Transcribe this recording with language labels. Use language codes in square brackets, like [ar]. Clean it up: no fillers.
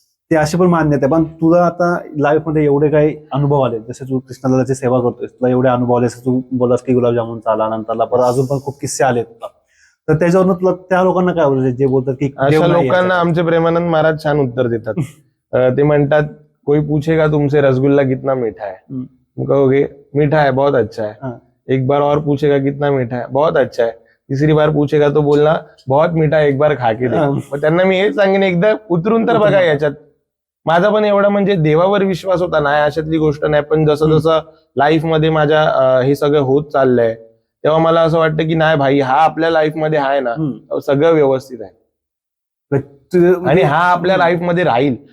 [mr] ते अशी पण मान्यता आहे. पण तुला आता लाईफ मध्ये एवढे काही अनुभव आले, जसे तू कृष्णालाची सेवा करतोय, तुला एवढे अनुभव आले, तू बोलास की गुलाबजामुन चाला, नंतरला परत अजून पण खूप किस्से आले तुला, तर त्याच्यावरून तुला त्या लोकांना काय बोलायचं जे बोलतात की अशा लोकांना आमचे प्रेमानंद महाराज छान उत्तर देतात. ते म्हणतात, [hi] कोई पूछेगा तुमसे रसगुल्ला कितना मीठा है, तुम कहोगे मीठा है, बहुत अच्छा है. एक बार और पूछेगा कितना मीठा है, बहुत अच्छा है. तीसरी बार पूछेगा तो बोलना बहुत मीठा है, एक बार खा के दे. [mr] मग त्यांना मी हेच सांगेन, एकदा उतरून तर बघा याच्यात. माझा पण एवढा म्हणजे देवावर विश्वास होता नाही, अशातली गोष्ट नाही. पण जसं जसं लाईफ मध्ये माझ्या हे सगळं होत चाललंय तेव्हा मला असं वाटतं की नाही भाई, हा आपल्या लाईफ मध्ये आहे ना, सगळं व्यवस्थित आहे आणि हा आपल्या लाईफ मध्ये राहील.